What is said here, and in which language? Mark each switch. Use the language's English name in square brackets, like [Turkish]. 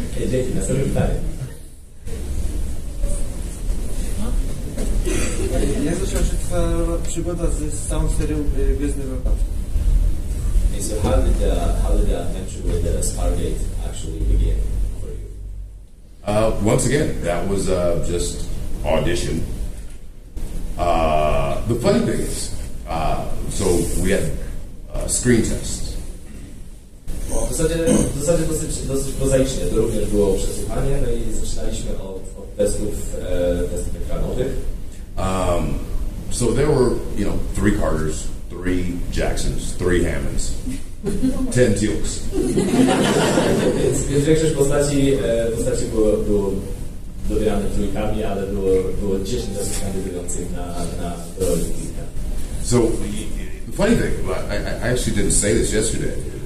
[Polish] Dzięki, następne pytanie. Jak zaczęła się twoja przygoda z całą serią Gwiezdnych Wrota? [English] So how did the adventure with the StarGate actually begin for you? Once again, that was just audition. The funny thing is, so we had screen tests. [Polish] W zasadzie dosyć prozaicznie. To również było przesłuchanie, no i zaczynaliśmy od testów ekranowych. [English] So there were, 3 Carters, 3 Jacksons, 3 Hammonds, 10 Teal'cs. [Polish] Więc większość postaci było dobierane trójkami, ale było 10 osób kandydujących na roli kilka. [English] So the funny thing, I actually didn't say this yesterday.